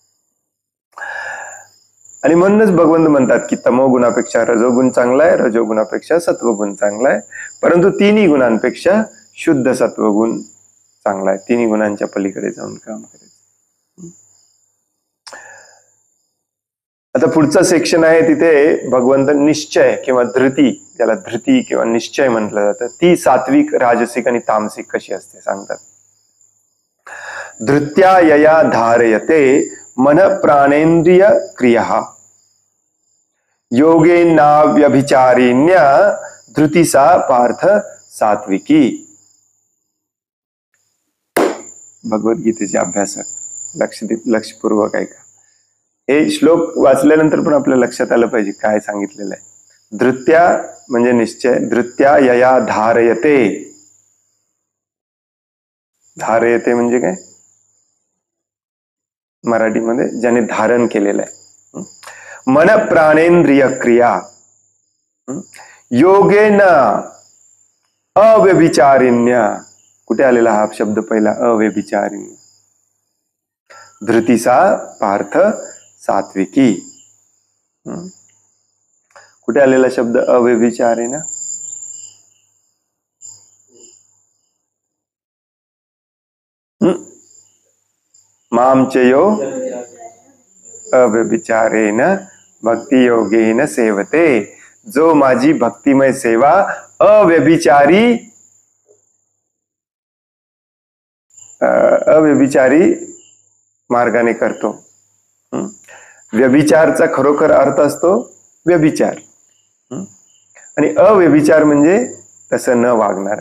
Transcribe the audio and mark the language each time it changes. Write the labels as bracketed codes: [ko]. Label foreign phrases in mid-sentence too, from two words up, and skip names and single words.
[mr] आणि म्हणूनच भगवंत म्हणतात की तमोगुणापेक्षा रजोगुण चांगला आहे, रजोगुणापेक्षा सत्वगुण चांगला आहे, परंतु तिन्ही गुणांपेक्षा शुद्ध सत्वगुण चांगला आहे. तिन्ही गुणांच्या पलीकडे जाऊन काम करायचं. आता पुढचा सेक्शन आहे, तिथे भगवंत निश्चय किंवा धृती, ज्याला धृती किंवा निश्चय म्हटलं जातं, ती सात्विक, राजसिक आणि तामसिक कशी असते सांगतात. [sa] धृत्या यया धारयते मन प्राणेंद्रिय क्रिया योगेनाव्यभिचारिण्या धृतिसा पार्थ सात्विकी. [mr] भगवद्गीतेचे अभ्यासक लक्षपूर्वक ऐका. हे श्लोक वाचल्यानंतर पण आपल्या लक्षात आलं पाहिजे काय सांगितलेलं आहे. धृत्या म्हणजे निश्चय, [sa] धृत्या यया धारयते. [mr] धारयते म्हणजे काय मराठीमध्ये, ज्याने धारण केलेलं आहे. [sa] मन प्राणेंद्रिय क्रिया योगेन अव्यभिचारिण्या. [mr] कुठे आलेला हा शब्द पहिला, अव्यभिचारिण्य. [sa] धृतिसा पार्थ सात्विकी. [mr] कुठे आलेला शब्द अव्यभिचारेण? [sa] मामचयो अव्यभिचारेण भक्ती योगेन सेवते. [mr] जो माझी भक्तिमय सेवा अव्यभिचारी मार्गाने करतो. व्यभिचारचा खरोखर अर्थ असतो व्यभिचार, आणि अव्यभिचार म्हणजे तसं न वागणारा.